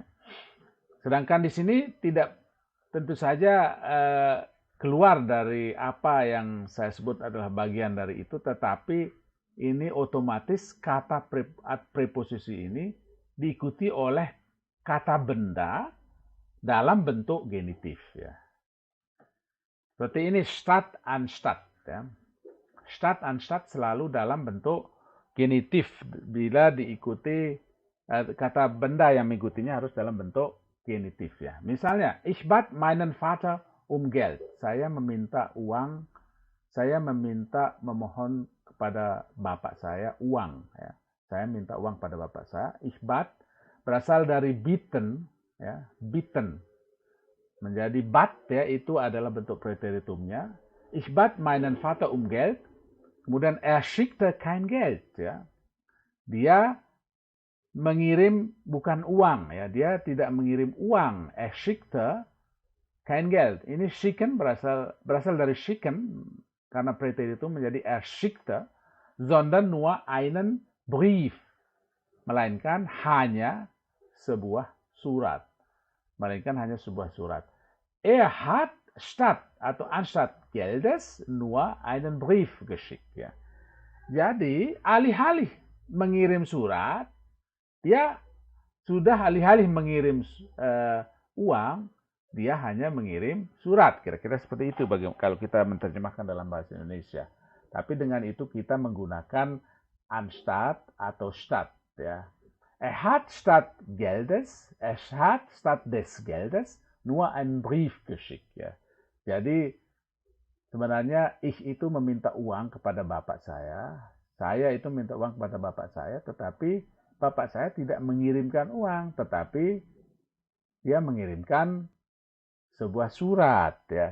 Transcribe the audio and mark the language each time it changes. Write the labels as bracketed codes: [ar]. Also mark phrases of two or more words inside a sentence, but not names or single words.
[id] Sedangkan di sini tidak tentu saja keluar dari apa yang saya sebut adalah bagian dari itu, tetapi ini otomatis kata preposisi ini diikuti oleh kata benda dalam bentuk genitif ya. Seperti ini [de] Stadt anstatt [id] ya. [de] Stadt anstatt [id] selalu dalam bentuk genitif bila diikuti kata benda yang mengikutinya harus dalam bentuk genitif ya. Misalnya, [de] ich bat meinen Vater um Geld. [id] Saya meminta uang, saya memohon kepada bapak saya uang ya. Saya minta uang pada bapak saya. [de] Ich bat [id] berasal dari bitten ya, bitten. Menjadi bat ya, itu adalah bentuk preteritumnya. [de] Ich bat meinen Vater um Geld. Kemudian schickte kein Geld ya. [id] Dia mengirim bukan uang ya, dia tidak mengirim uang. [de] Schickte kein Geld. [id] Ini schicken berasal dari schicken karena preteritum menjadi schickte, [de] sondern nur einen Brief. [id] Melainkan hanya sebuah surat. [de] Hat statt atau anstatt Geldes nur einen Brief geschickt ya. [id] Jadi alih-alih mengirim surat, dia sudah alih-alih mengirim uang, dia hanya mengirim surat. Kira-kira seperti itu kalau kita menerjemahkan dalam bahasa Indonesia. Tapi dengan itu kita menggunakan anstatt atau statt ya. [de] Hat statt des Geldes nur einen Brief geschickt ya. [id] Jadi sebenarnya ich itu meminta uang kepada bapak saya itu minta uang kepada bapak saya, tetapi bapak saya tidak mengirimkan uang, tetapi dia mengirimkan sebuah surat ya.